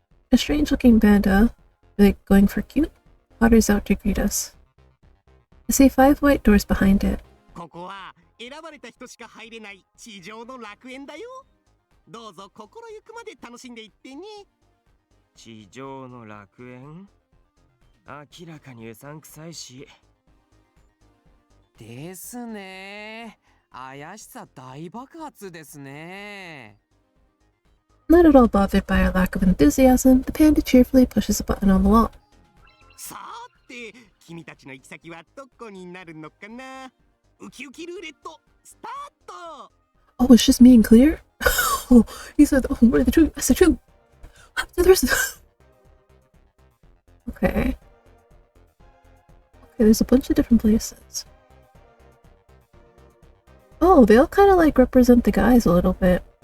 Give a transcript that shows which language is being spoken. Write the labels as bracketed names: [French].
[English] A strange-looking panda, like going for cute, potters out to greet us. I see 5 white doors behind it. [Japanese] ここは選ばれた人しか入れない地上の楽園だよ。どうぞ心ゆくまで楽しんでいってね。地上の楽園？明らかにうさんくさいし。ですね。怪しさ大爆発ですね。 [English] Not at all bothered by our lack of enthusiasm, the panda cheerfully pushes a button on the wall. [Japanese] さて、君たちの行き先はどこになるのかな。ウキウキルーレット、スタート。 [English] Oh, it's just me and Clear? Oh, he said, oh, what are the two? I said two. The rest of Okay. Okay, there's a bunch of different places. Oh, they all kind of like represent the guys a little bit.